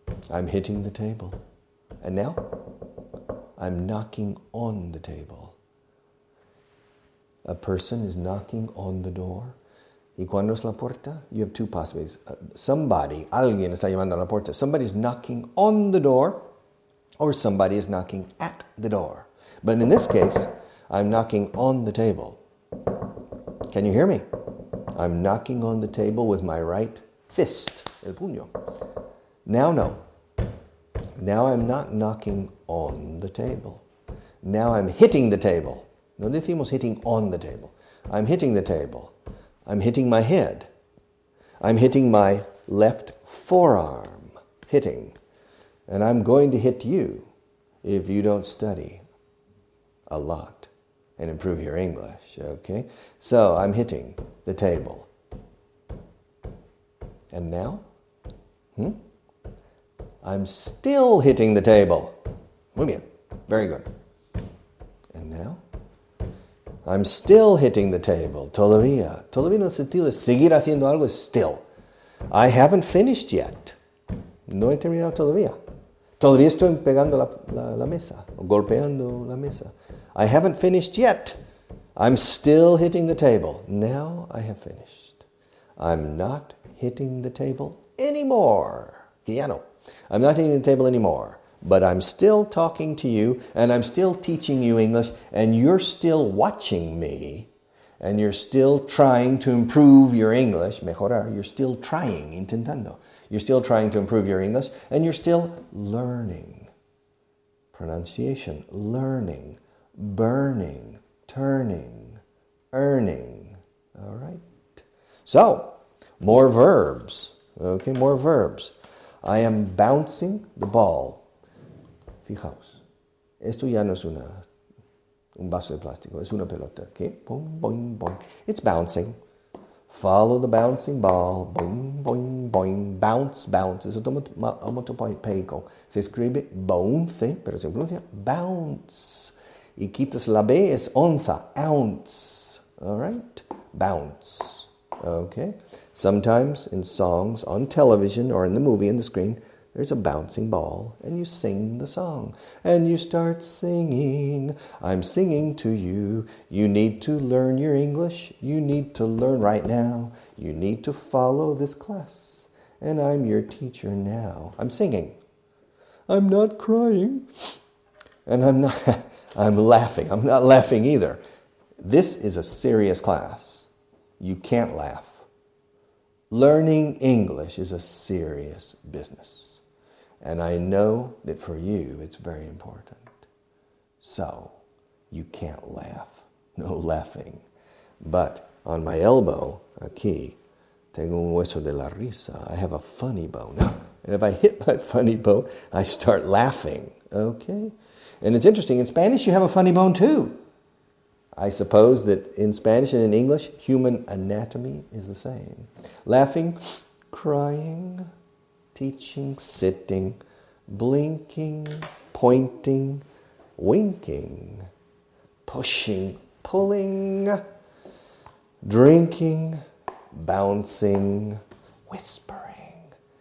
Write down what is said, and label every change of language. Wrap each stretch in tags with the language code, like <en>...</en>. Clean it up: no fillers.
<en>I'm hitting the table. And now, I'm knocking on the table. A person is knocking on the door. ¿Y cuándo es la puerta? You have two possibilities.</en> <es>Alguien está llamando a la puerta.</es> <en>Somebody's knocking on the door, or somebody is knocking at the door. But in this case, I'm knocking on the table. Can you hear me? I'm knocking on the table with my right fist, el puño. Now, no. Now I'm not knocking on the table. Now I'm hitting the table. No decimos hitting on the table. I'm hitting the table. I'm hitting my head. I'm hitting my left forearm. Hitting. And I'm going to hit you if you don't study a lot and improve your English, okay? So I'm hitting the table. And now? I'm still hitting the table. Muy bien. Very good. And now? I'm still hitting the table.</en> <es>Todavía. Todavía no sentido de seguir haciendo algo es still. I haven't finished yet. No he terminado todavía. Todavía estoy pegando la mesa, o golpeando la mesa.</es> <en>I haven't finished yet. I'm still hitting the table. Now I have finished. I'm not hitting the table anymore. Que ya no. I'm not hitting the table anymore. But I'm still talking to you, and I'm still teaching you English, and you're still watching me, and you're still trying to improve your English, mejorar, you're still trying, intentando. You're still trying to improve your English, and you're still learning. Pronunciation, learning, burning, turning, earning. All right? So, more verbs. Okay, more verbs. I am bouncing the ball.</en> <es>Fijaos, esto ya no es un vaso de plástico, es una pelota, ¿ok?</es> <en>Boing, boing, boing. It's bouncing. Follow the bouncing ball. Boing, boing, boing. Bounce, bounce. Es onomatopeico.</en> <es>Se escribe bounce, pero se pronuncia bounce. Y quitas la B, es onza, ounce. All right? bounce. Okay?</es> <en>Sometimes in songs, on television, or in the movie, on the screen, there's a bouncing ball, and you sing the song. And you start singing, I'm singing to you. You need to learn your English. You need to learn right now. You need to follow this class. And I'm your teacher now. I'm singing. I'm not crying. And I'm laughing. I'm not laughing either. This is a serious class. You can't laugh. Learning English is a serious business. And I know that for you, it's very important. So, you can't laugh. No laughing.</en> <es>But on my elbow, aquí, tengo un hueso de la risa.</es> <en>I have a funny bone. And if I hit my funny bone, I start laughing. Okay? And it's interesting, in Spanish you have a funny bone too. I suppose that in Spanish and in English, human anatomy is the same. Laughing, crying, teaching, sitting, blinking, pointing, winking, pushing, pulling, drinking, bouncing, whispering.</en>